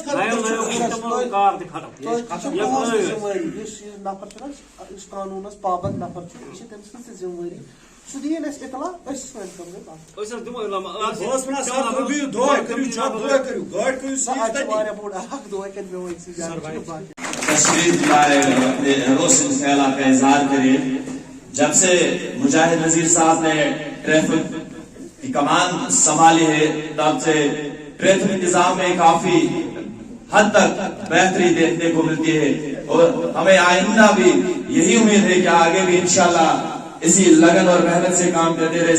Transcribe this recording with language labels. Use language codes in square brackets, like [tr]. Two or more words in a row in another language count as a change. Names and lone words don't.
[ks] ذِمہٕ وٲری یُس یہِ نفر چھُنہ, یُس قانوٗنس پابنٛد نفر چھُ, یہِ چھِ تٔمۍ سٕنٛز تہِ ذِمہٕ وٲری. سُہ دِیِن اَسہِ اطلاع, أسۍ سٲنۍ کٲم گٔے بنٛد. بہٕ اوسُس ونان سر تُہۍ بِہِو دۄہے کٔرِو چک, دۄہے کٔرِو گاڑِ کٔرِو اَتہِ چھُ واریاہ بوٚڑ اکھ دۄہ کَرِ مےٚ وٲنۍ سٕے جایہِ. [ur] تشریف لائے, اپنے روشن خیالات کا اظہار کرے. جب سے مجاہد نذیر صاحب نے ٹریفک کی کمان سنبھالی ہے, تب سے ٹریفک انتظام میں کافی حد تک بہتری دیکھنے کو ملتی ہے, اور ہمیں آئندہ بھی یہی امید ہے کہ آگے بھی انشاءاللہ اسی لگن اور محنت سے کام کرتے رہے.